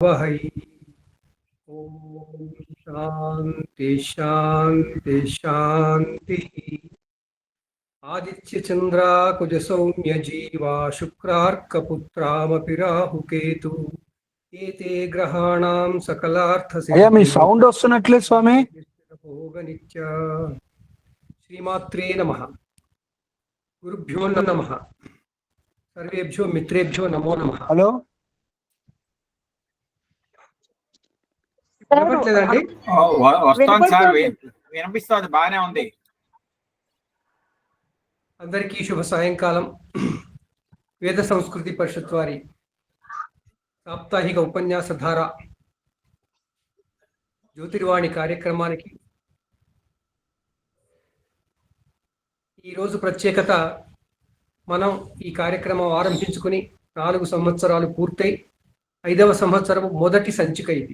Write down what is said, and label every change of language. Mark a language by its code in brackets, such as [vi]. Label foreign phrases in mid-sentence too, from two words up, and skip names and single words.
[sa] वहै। ओम शांति शांति शांति। आदित्य चंद्रा कुज सौम्य जीवा शुक्रार्कपुत्रामपि राहुकेतु एते ग्रहाणां सकलार्थ [te] అయ్యా మీ [sa] सिद्धिः [te] సౌండ్ వస్తున్నట్లే స్వామి. [sa] भोग नित्य। श्रीमात्रे नमः। गुरुभ्यो नमः। सर्वेभ्यो मित्रेभ्यो नमो नमः। [te] హలో వినపట్లేదండి? వస్తోంది సార్, వినిపిస్తుంది, బాగానే ఉంది. అందరికీ శుభ సాయంకాలం. వేద సంస్కృతి పరిషత్ వారి సాప్తాహిక ఉపన్యాస ధార జ్యోతిర్వాణి కార్యక్రమానికి ఈరోజు ప్రత్యేకత, మనం ఈ కార్యక్రమం ఆరంభించుకుని 4 సంవత్సరాలు పూర్తయి 5వ సంవత్సరం మొదటి సంచిక ఇది.